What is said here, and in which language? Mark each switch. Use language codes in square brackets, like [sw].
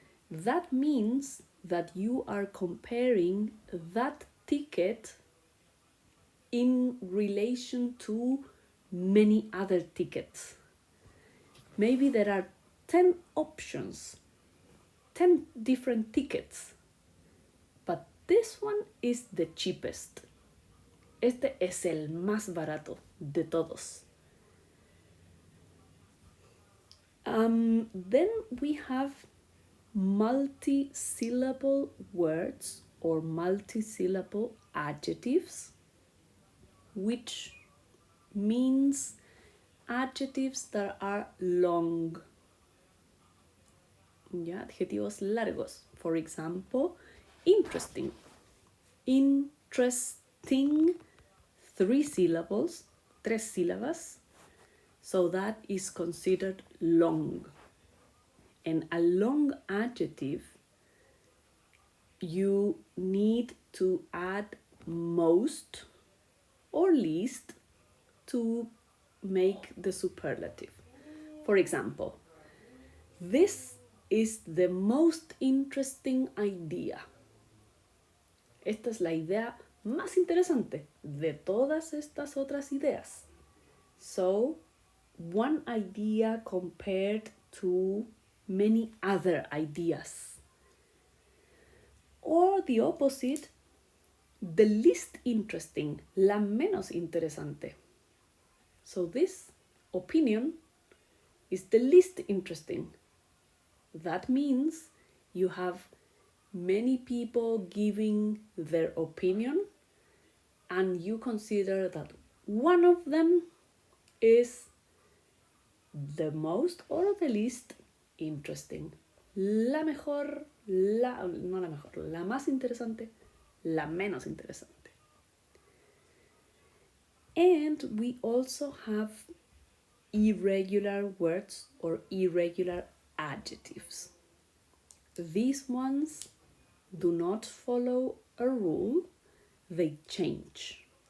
[en] That means that you are comparing that ticket in relation to many other tickets. Maybe there are 10 options, 10 different tickets, but this one is the cheapest. [es] Este es el más barato de todos. [en] Then we have multi-syllable words or multi-syllable adjectives, which means adjectives that are long. Yeah, [es] adjetivos largos. [en] For example, interesting. Interesting, 3 syllables, [es] 3 sílabas. [en] So that is considered long. And a long adjective, you need to add most or least to make the superlative. For example, this is the most interesting idea. [es] Esta es la idea más interesante de todas estas otras ideas. [en] So, one idea compared to many other ideas. Or the opposite, the least interesting, [es] la menos interesante. [en] So this opinion is the least interesting. That means you have many people giving their opinion, and you consider that one of them is the most or the least interesting. [es] La mejor, no la mejor, la más interesante, la menos interesante. [en] And we also have irregular words or irregular adjectives. These ones do not follow a rule, they change.